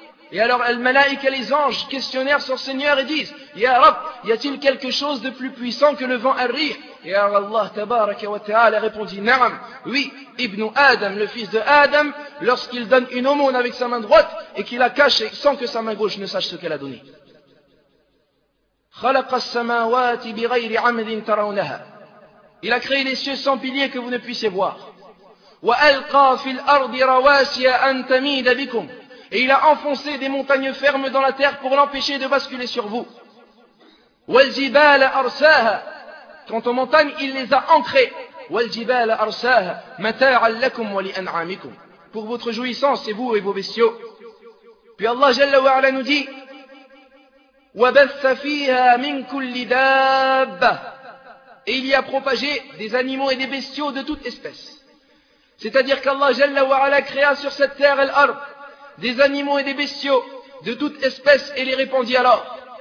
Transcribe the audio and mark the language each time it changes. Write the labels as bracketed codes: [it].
[fr] Et alors al-Malaïka, les anges, questionnèrent son Seigneur et disent, Ya Rab, y a-t-il quelque chose de plus puissant que le vent al-Rih? Et alors Allah tabaraka wa ta'ala répondit, Na'am, oui, Ibn Adam, le fils de Adam, lorsqu'il donne une aumône avec sa main droite et qu'il la cache sans que sa main gauche ne sache ce qu'elle a donné. [ar] خلق السماوات بغير عمد ترونها. [fr] Il a créé les cieux sans pilier que vous ne puissiez voir. [ar] وألقى في الأرض رواسي أن تميد بكم. [fr] Et il a enfoncé des montagnes fermes dans la terre pour l'empêcher de basculer sur vous. [ar] والجبال أرساها. [fr] Quant aux montagnes, il les a ancrées. [ar] والجبال أرساها متاعا لكم ولأنعامكم. [fr] Pour votre jouissance et vous et vos bestiaux. Puis Allah Jalla wa Ala nous dit: [ar] وبث فيها من كل دابة. [fr] Et il y a propagé des animaux et des bestiaux de toute espèce. C'est-à-dire qu'Allah Jalla wa Ala créa sur cette terre al-ard des animaux et des bestiaux de toute espèce et les répandit alors.